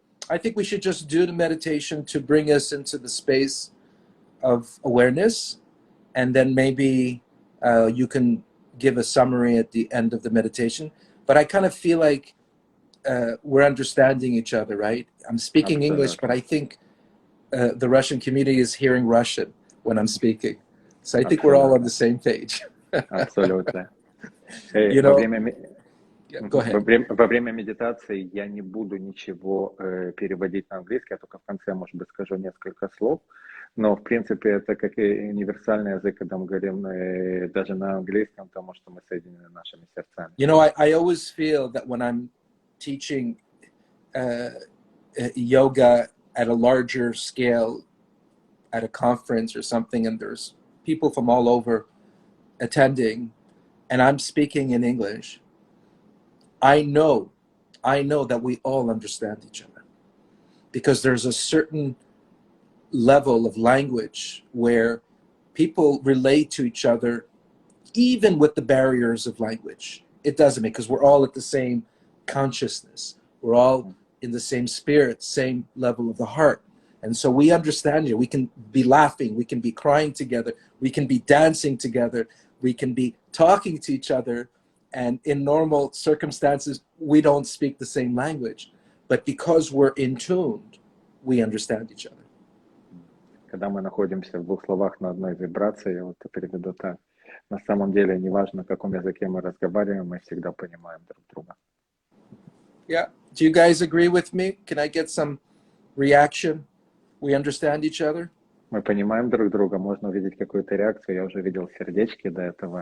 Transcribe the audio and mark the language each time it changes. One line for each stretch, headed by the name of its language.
English: I think we should just do the meditation to bring us into the space of awareness, and then maybe you can give a summary at the end of the meditation. But I kind of feel like we're understanding each other, right? I'm speaking English, but I think the Russian community is hearing Russian when I'm speaking. So I think we're all on the same page.
Russian: Абсолютно.
English: You know, go ahead.
Russian: Во время медитации я не буду ничего переводить на английский, я только в конце, может быть, скажу несколько слов. Но, в принципе, это как и универсальный язык, когда мы говорим даже на английском, потому что мы соединены нашими сердцами.
English: You know, I always feel that when I'm teaching yoga at a larger scale, at a conference or something, and there's people from all over attending, and I'm speaking in English, I know that we all understand each other, because there's a certain level of language where people relate to each other, even with the barriers of language. It doesn't, because we're all at the same consciousness. We're all in the same spirit, same level of the heart. And so we understand you. We can be laughing, we can be crying together, we can be dancing together, we can be talking to each other. And in normal circumstances, we don't speak the same language. But because we're in tune, we understand each other.
Russian: Когда мы находимся в двух словах на одной вибрации, я вот переведу так. На самом деле, неважно, на каком языке мы разговариваем, мы всегда понимаем друг друга.
English: Yeah. Do you guys agree with me? Can I get some reaction? We understand each other?
Russian: мы понимаем друг друга, можно увидеть какую-то реакцию. Я уже видел сердечки до этого.